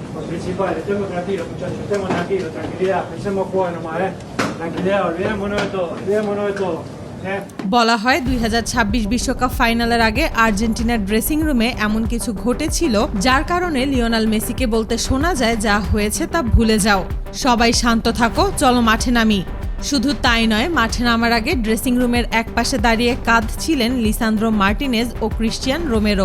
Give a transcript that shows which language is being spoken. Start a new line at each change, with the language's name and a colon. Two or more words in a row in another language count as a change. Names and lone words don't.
Spanish: principal, estemos tranquilos, muchachos, estemos tranquilos, tranquilidad, pensemos jugar nomás, tranquilidad, olvidémonos de todo.
Bangla: বলা হয় 2026 বিশ্বকাপ ফাইনালের আগে আর্জেন্টিনার ড্রেসিং রুমে এমন কিছু ঘটেছিল যার কারণে লিওনেল মেসিকে বলতে শোনা যায় যা হয়েছে তা ভুলে যাও, সবাই শান্ত থাকো, চলো মাঠে নামি। শুধু তাই নয়, মাঠে নামার আগে ড্রেসিং রুমের একপাশে দাঁড়িয়ে কাঁদছিলেন লিসান্দ্রো মার্টিনেজ ও ক্রিস্টিয়ান রোমেরো।